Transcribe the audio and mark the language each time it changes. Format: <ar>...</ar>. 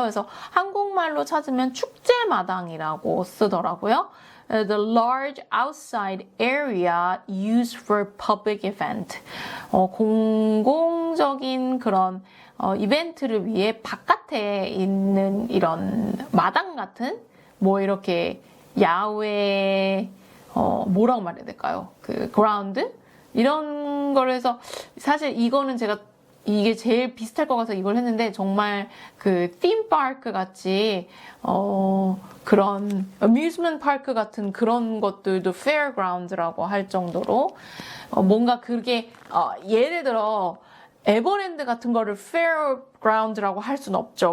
<ko>그래서 한국말로 찾으면 축제마당이라고 쓰더라고요.</ko> <en>The large outside area used for public event.</en> <ko>공공적인 그런 이벤트를 위해 바깥에 있는 이런 마당 같은 뭐 이렇게 야외 뭐라고 말해야 될까요? 그 그라운드 이런 걸 해서 사실 이거는 제가 이게 제일 비슷할 것 같아서 이걸 했는데 정말 그 팀파크 같이 그런 어뮤즈먼트 파크 같은 그런 것들도 페어그라운드라고 할 정도로 뭔가 그게 예를 들어 에버랜드 같은 거를 페어그라운드라고 할 수는 없죠.</ko>